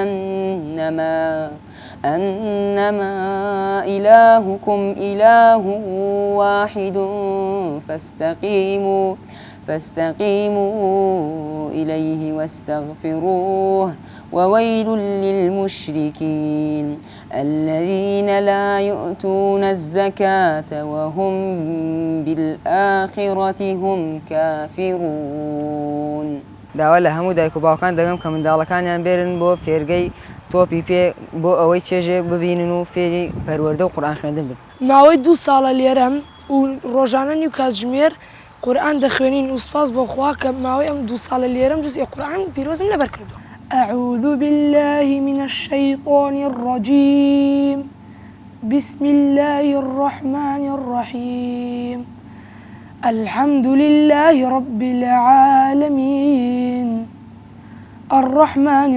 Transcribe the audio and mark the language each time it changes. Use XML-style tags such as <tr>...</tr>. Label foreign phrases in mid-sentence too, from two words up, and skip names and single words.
<ar>أنما إلهكم إله واحد فاستقيموا إليه واستغفروه وويل للمشركين الذين لا يؤتون الزكاة وهم بالآخرة هم كافرون.</ar> <ckb>داوا لە هەموو دایک و باوکان دەگەم کە منداڵەکانیان بێرن بۆ فێرگەی تۆپی پێ بۆ ئەوەی چێژێ ببینن و فێری پەروەردە و قورئان خوێندن بن. ماوەی 2 ساڵە لێرەم و ڕۆژانە نیو کاتژمێر قورئان دەخوێنین و سپاس بۆ خوا کە ماوەی ئەم 2 ساڵە لێرەم جزئی قورئان پیرۆزم لەبەر کردووە.</ckb> <ar>أعوذ بالله من الشيطان الرجيم بسم الله الرحمن الرحيم الحمد لله رب العالمين الرحمن</ar>